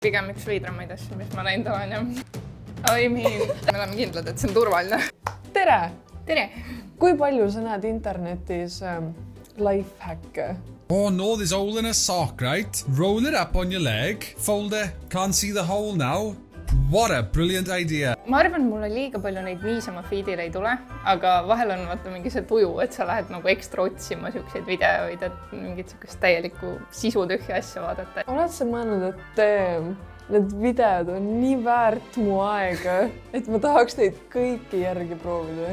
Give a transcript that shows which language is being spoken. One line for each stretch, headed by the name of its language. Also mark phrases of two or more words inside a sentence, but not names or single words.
Estonian: Pigem üks veidramaid asju, mis ma näinud olen ja me oleme kindlad, et see on turvaline. Tere! Tere! Kui palju sa näed internetis lifehacke?
English: Oh, no, there's a hole in a sock, right? Roll it up on your leg. Fold it. Can't see the hole now. What a brilliant idea.
Estonian: Ma arvan, mulle liiga palju neid niisama feedile ei tule, aga vahel on vaata mingi see tuju, et sa lähed nagu ekstra otsima siukseid videoid, et mingit siukest täielikku sisutühja asja vaadata. Oled sa mõelnud, et need videod on nii väärt mu aega, et ma tahaks neid kõiki järgi proovida?